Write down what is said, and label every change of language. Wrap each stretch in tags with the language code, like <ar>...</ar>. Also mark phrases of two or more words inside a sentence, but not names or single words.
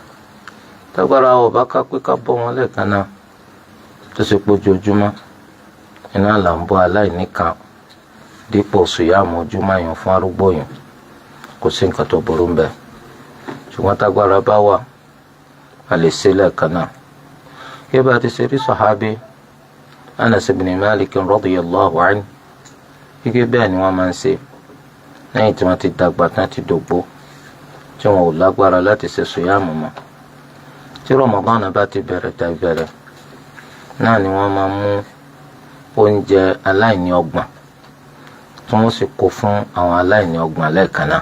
<yo>Tágbára ọba ká pé ká bọ́ wọn lẹ́ẹ̀kan náà tó sì pójoojúmọ́, iná là ń bọ́ aláìní kan dípò sùyàmù ojúmọ́ yẹn fún arúgbó yẹn, kò sí nǹkan tó burú ń bẹ̀. Ṣùgbọ́n tágbára bá wà, a lè ṣe lẹ́ẹ̀kan náà. Kí bá ti ṣe rí sàhábí Anas ibn Malik</yo> <ar>رضي الله عنه,</ar> <yo>gẹ́gẹ́ bẹ́ẹ̀ ni wọ́n máa ń ṣe lẹ́yìn tí wọ́n ti dàgbà tán ti dògbó, tí wọn ò lágbára láti ṣe sùyàmù mọ́. Tí Ramadan bá ti bẹ̀rẹ̀ tàbí bẹ̀rẹ̀ náà ni wọ́n máa mú oúnjẹ aláìní ọgbọ̀n tí wọ́n sì kó fún àwọn aláìní ọgbọ̀n lẹ́ẹ̀kan náà.</yo>